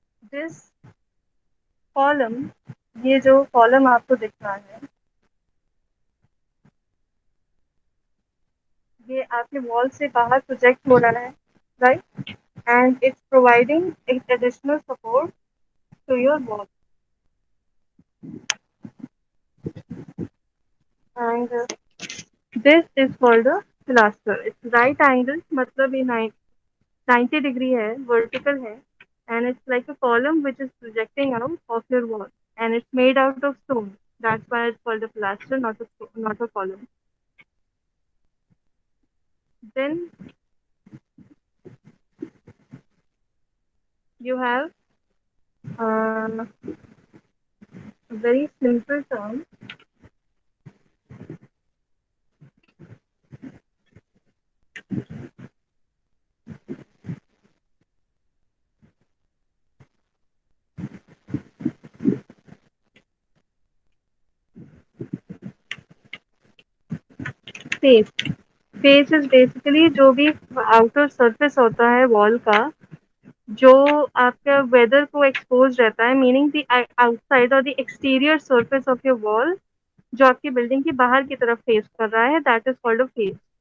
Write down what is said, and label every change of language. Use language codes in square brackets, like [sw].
[en] This column, [hi] ये जो column आपको दिख रहा है, ये आपके वॉल से बाहर प्रोजेक्ट हो रहा है, right? [en] And it's providing additional support to your wall. And this is called a pilaster. It's right angle, [hi] मतलब ये 90 डिग्री है, वर्टिकल है, [en] and it's like a column which is projecting out of your wall, and it's made out of stone. That's why it's called a plaster, not a column. Then you have a very simple term, face. Face is basically [hi] जो भी outer surface होता है wall का, जो आपका weather को expose रहता है, मीनिंग द आउटसाइड और the exterior surface of your wall, जो आपकी बिल्डिंग की बाहर की तरफ फेस कर रहा है, [en] That is called a face.